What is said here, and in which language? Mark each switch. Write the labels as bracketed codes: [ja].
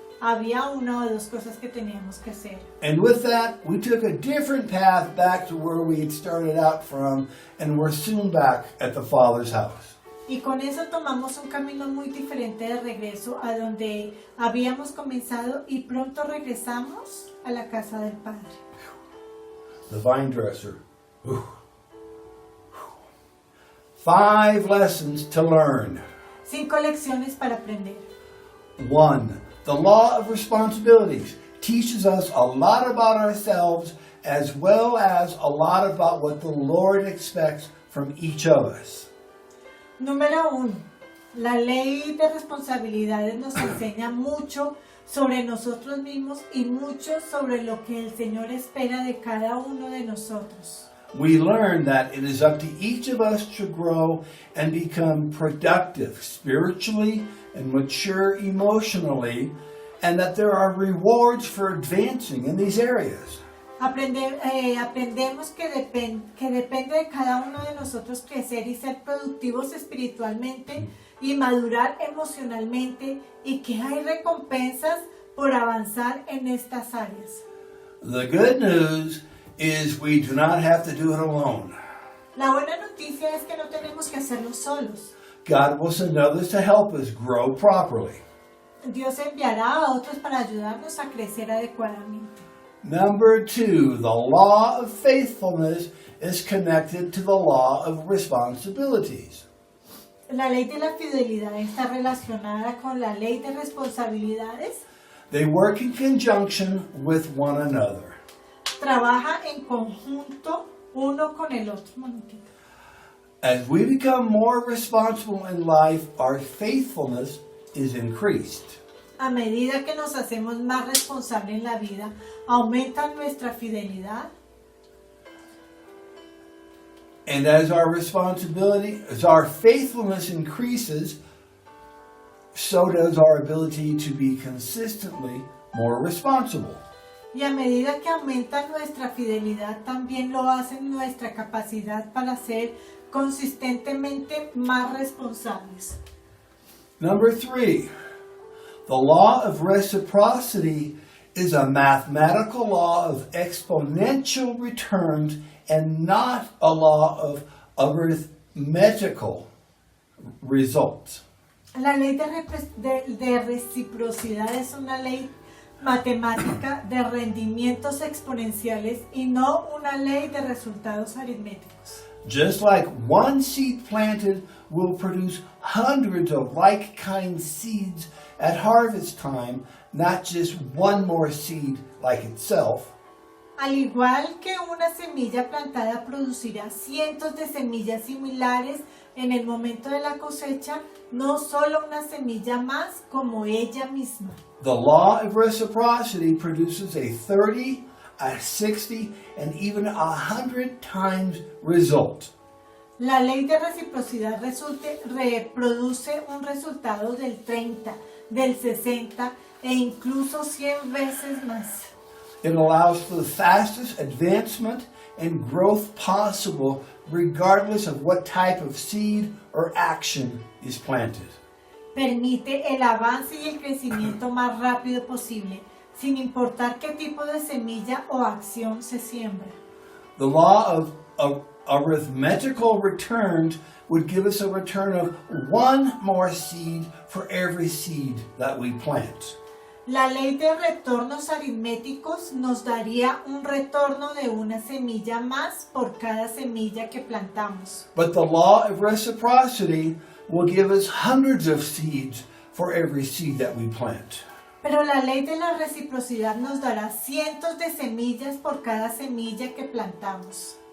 [es] Había una o dos cosas que teníamos que hacer. [en] And with that, we took a different path back to where we had started out from, and we're soon back at the Father's house. [es] Y con eso tomamos un camino muy diferente de regreso a donde habíamos comenzado y pronto regresamos a la casa del Padre. [en] the vine dresser. Whew. 5 lessons to learn. [es] 5 lecciones para aprender. [en] 1. The law of responsibilities teaches us a lot about ourselves as well as a lot about what the Lord expects from each of us. [es] Número 1. La ley de responsabilidades nos enseña mucho sobre nosotros mismos y mucho sobre lo que el Señor espera de cada uno de nosotros. [en] We learn that it is up to each of us to grow and become productive spiritually and mature emotionally, and that there are rewards for advancing in these areas. [es] Aprendemos que depende de cada uno de nosotros crecer y ser productivos espiritualmente y madurar emocionalmente, y que hay recompensas por avanzar en estas áreas. [en] The good news is we do not have to do it alone. [es] La buena noticia es que no tenemos que hacerlo solos. [en] God will send others to help us grow properly. [es] Dios enviará a otros para ayudarnos a crecer adecuadamente. [en] Number 2, the law of faithfulness is connected to the law of responsibilities. [es] La ley de la fidelidad está relacionada con la ley de responsabilidades. [en] They work in conjunction with one another. [es] Trabaja en conjunto uno con el otro. Un momentito. [en] As we become more responsible in life, our faithfulness is increased. [es] A medida que nos hacemos más responsables en la vida, aumenta nuestra fidelidad. [en] And as our faithfulness increases, so does our ability to be consistently more responsible. [es] Y a medida que aumenta nuestra fidelidad, también lo hace nuestra capacidad para ser consistentemente más responsables. [en] Number 3, the law of reciprocity is a mathematical law of exponential returns and not a law of arithmetical results. [es] La ley de reciprocidad es una ley matemática de rendimientos exponenciales y no una ley de resultados aritméticos. [en] Just like one seed planted will produce hundreds of like-kind seeds at harvest time, not just one more seed like itself. [es] Al igual que una semilla plantada producirá cientos de semillas similares en el momento de la cosecha, no solo una semilla más como ella misma. [en] The law of reciprocity produces a 30, a 60, and even 100 times result. [es] La ley de reciprocidad reproduce un resultado del 30, del 60 e incluso 100 veces más. [en] It allows for the fastest advancement and growth possible regardless of what type of seed or action is planted. [es] Permite el avance y el crecimiento más rápido posible, sin importar qué tipo de semilla o acción se siembra. [en] The law of arithmetical returns would give us a return of one more seed for every seed that we plant. [es] La ley de retornos aritméticos nos daría un retorno de una semilla más por cada semilla que plantamos. [en] But the law of reciprocity will give us hundreds of seeds for every seed that we plant. [es] Pero la ley de la reciprocidad nos dará cientos de semillas por cada semilla que plantamos.